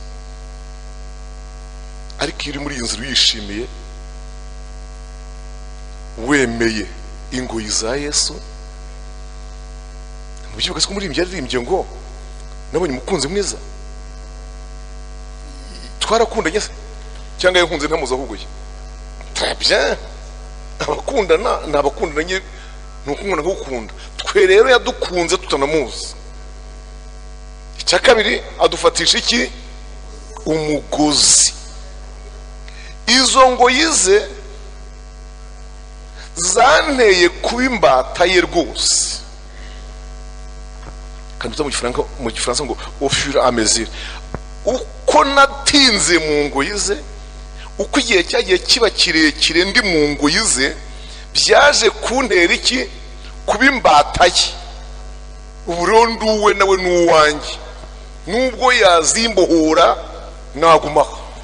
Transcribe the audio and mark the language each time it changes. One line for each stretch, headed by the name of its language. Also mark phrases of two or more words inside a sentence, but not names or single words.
Kinyarwanda: ariko iyo uri muri iyi nzira uyishimiye, wemeye ingoyi za Yesu, mubyibuka ko muri imbyari yaririmbye ngo nabonye umukunzi mwiza, twarakundanye se cyangwa yankunze ntamuzi ahuguye?
French: très bien,
Kinyarwanda: abakundana ni abakundanye, ni ukundana nk'ukunda. twe rero yadukunze tutanamuzi. icya kabiri, adufatisha iki? umugozi. izo ngoyi ze zanteye kuba imbata ye rwose. kandi mu gifaransa ngo
French: au fur et à mesure,
Kinyarwanda: uko natinze mu ngoyi ze, uko igihe cyagiye kiba kirekire ndi mu ngoyi ze, byaje kuntera iki? kuba imbata ye. ubu rero nduwe nawe n'uwanjye, nubwo yazimbohora nagumaho.